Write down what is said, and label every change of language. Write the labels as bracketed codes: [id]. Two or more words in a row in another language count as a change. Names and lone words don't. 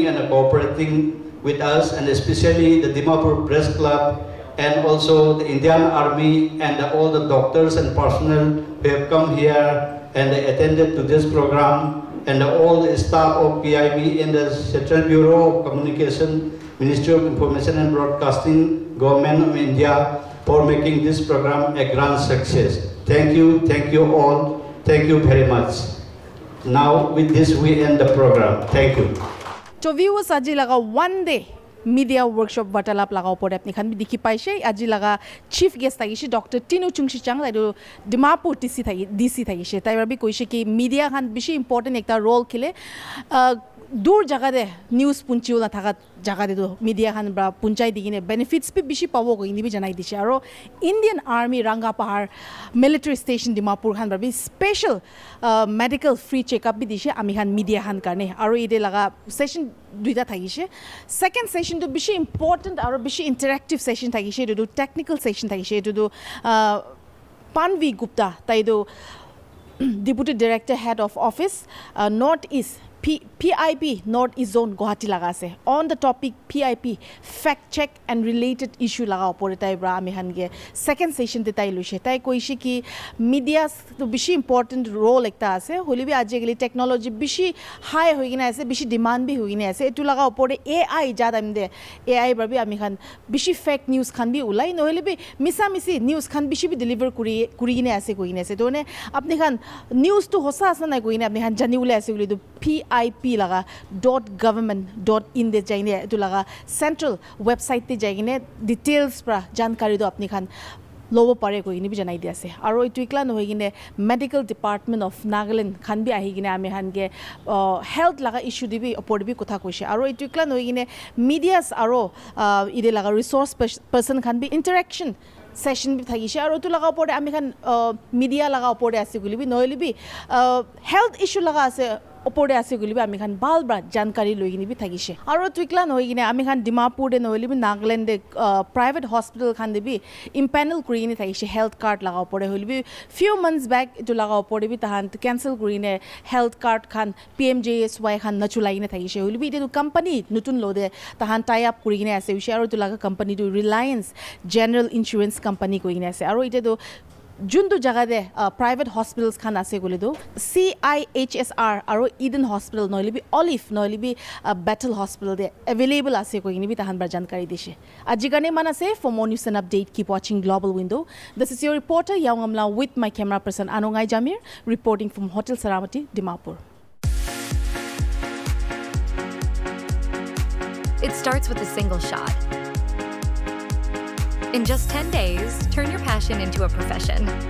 [en] and cooperating with us, and especially the Dimapur Press Club, and also the Indian Army and all the doctors and personnel who have come here and attended to this program, and all the staff of PIB in the Central Bureau of Communication, Ministry of Information and Broadcasting, Government of India, for making this program a grand success. Thank you all, thank you very much. Now with this we end the program. Thank you. So viewers, [nag] aji laga [en] one day media workshop [nag] Vartalap laga opor apni khan bi dikhi paise. Aji laga [en] chief guest [nag] thagishi Dr. Tinu Chungshicang laido Dimapur DC thagishi. Tai rabi koise ki media khan bishi important ekta role khile. Dur jaga de news punchiu na thaga jaga de do media khan bra punchai digine benefits bi bishi pawo ko ini bi janai diche. Aro Indian Army Ranga Pahar military station Dimapur khan bra bi [en] special medical free checkup [nag] bi dishe ami khan media khan karne. Aro ide laga session duita thagishe. [en] Second session [nag] to bishi important aro bishi [en] interactive session [nag] thagishe do [en] technical session [nag] thagishe do Panvi Gupta taido [en] Deputy Director Head of Office North East PIP North East Zone Guwahati [nag] laga ase. [en] On the topic PIP fact check and related issue [nag] laga opore tai bra ami han ge second session te tai luise tai koishi ki media to bishi important role ekta ase holi bi ajegeli technology bishi high hoigina ase bishi demand bi hoigina ase etu laga opore AI jada amde AI bra bi ami han bishi [en] fake news [nag] khan bi ulai nohele bi misa misi news khan bishi bi deliver kurigine ase koine ase to ne apni khan news to hosa asa na koine apni khan jani ule ase ule to PIP laga .government.in de jaine tu laga central website te jaine details pra jankari do apni khan lobo pare ko ini bi janai dia ase aro itu ikla no hoigine [en] medical department of Nagaland [nag] khan bi ahi gine ame han ge health laga issue dibi opor bi kotha koise aro itu ikla no hoigine medias aro ide laga [en] resource person [nag] khan bi [en] interaction session [nag] bi thagishe aro tu laga opor ami khan media laga opor ase guli bi noili bi [en] health issue [nag] laga ase opore ase guli bi ami khan bal bra jankari loigini bi thagishe aro twikla noigine ami khan Dimapur de noili bi Nagaland de [en] private hospital [nag] khan de bi impanel kurini thagishe [en] health card [nag] laga opore holi bi [en] few months back [nag] itu laga opore bi tahan cancel kurine [en] health card [nag] khan PMJSY khan nachulaine thagishe holi bi de company nutun lode tahan tie up kurine ase use aro tu laga company to Reliance General Insurance Company koine ase aro ite do jundu jaga de [en] private hospitals [nag] khan ase gole do CIHSR aro Eden Hospital noili bi Olive noili bi Battle Hospital de available ase ko ini bi tahan bar jankari dishe ajigane manase. [en] For more news and update, keep watching Global Window. This is your reporter Yaungamla with my camera person Anongai Jamir reporting from Hotel Saramati, Dimapur. It starts with a single shot. In just 10 days, turn your passion into a profession.